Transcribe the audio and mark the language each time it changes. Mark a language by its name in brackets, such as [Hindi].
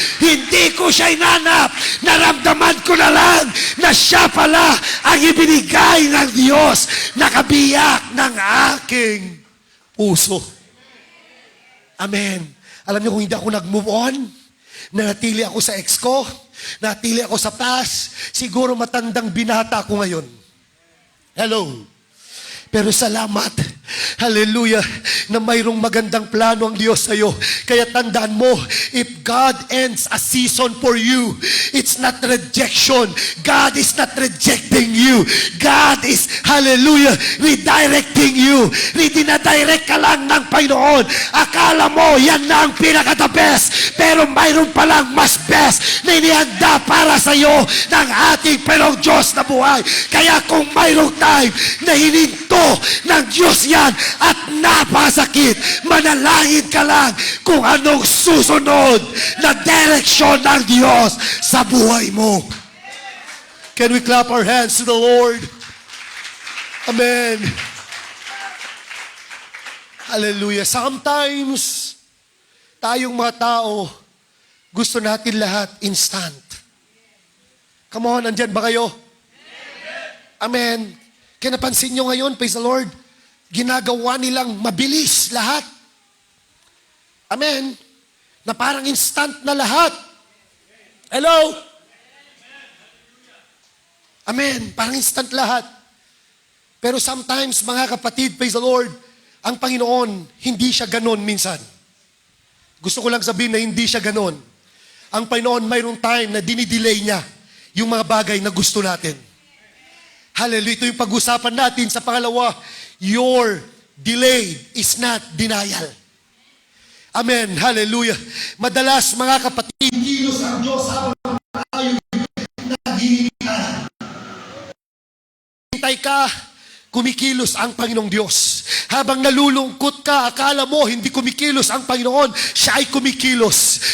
[Filipino] Hindi ko siya inanap. Naramdaman ko na lang na siya pala ang ibinigay ng Diyos na kabiyak ng aking puso. Amen. Alam niyo kung hindi ako nag-move on, nanatili ako sa ex ko, natili ako sa past, siguro matandang binata ako ngayon. Hello. Pero salamat, hallelujah, na mayroong magandang plano ang Diyos sa iyo. Kaya tandaan mo, [English] if God ends a season for you, it's not rejection. God is not rejecting you. God is, hallelujah, redirecting you. [Filipino] Ridinadirect ka lang ng Panginoon. Akala mo, yan na ang pinaka-the best. Pero mayroon palang mas best na inihanda para sa iyo ng ating Panginoong Diyos na buhay. Kaya kung mayroong time na hininto ng Diyos yan at napasakit, manalangin ka lang kung anong susunod na direksyon ng Diyos sa buhay mo. [English] Can we clap our hands to the Lord? Amen. [Filipino] Hallelujah. Sometimes, tayong mga tao, gusto natin lahat instant. [English] Come on, [Filipino] andyan ba kayo? Amen. Kaya napansin nyo ngayon, [English] praise the Lord, [Filipino] ginagawa nilang mabilis lahat. Amen. Na parang instant na lahat. Hello? Amen. Parang instant lahat. Pero sometimes, mga kapatid, [English] praise the Lord, [Filipino] ang Panginoon, hindi siya ganon minsan. Gusto ko lang sabihin na hindi siya ganon. Ang Panginoon, mayroong time na dinidelay niya yung mga bagay na gusto natin. Hallelujah. Ito yung pag-usapan natin sa pangalawa. [English] Your delay is not denial. Amen. Hallelujah. [Filipino] Madalas, mga kapatid, kilos ang Diyos habang tayo naghihintay ka, kumikilos ang Panginoong Diyos. Habang nalulungkot ka, akala mo hindi kumikilos ang Panginoon, siya ay kumikilos.